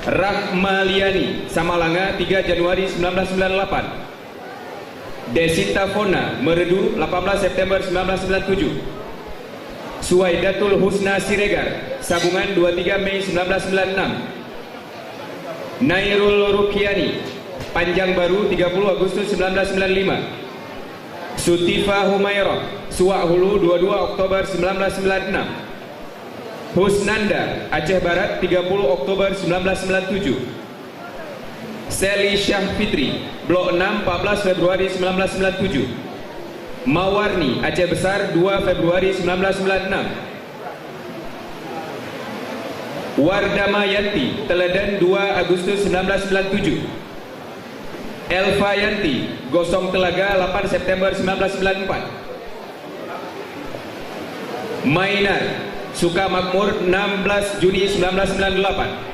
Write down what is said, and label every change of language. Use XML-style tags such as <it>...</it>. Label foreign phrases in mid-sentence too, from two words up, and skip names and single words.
<id>Rahmaliani Samalanga 3 Januari 1998. Desita Fona Meredu 18 September 1997. Suwaidatul Husna Siregar Sabungan 23 Mei 1996. Nairul Rukiani Panjang Baru 30 Agustus 1995. Sutifa Humairah Suwak Hulu 22 Oktober 1996. Husnanda Aceh Barat 30 Oktober 1997. Seli Syah Fitri Blok 6 14 Februari 1997. Mawarni Aceh Besar 2 Februari 1996. Wardama Yanti Teleden 2 Agustus 1997. Elva Yanti Gosong Telaga 8 September 1994. Mainar Sukamakmur 16 Juni 1998.</id>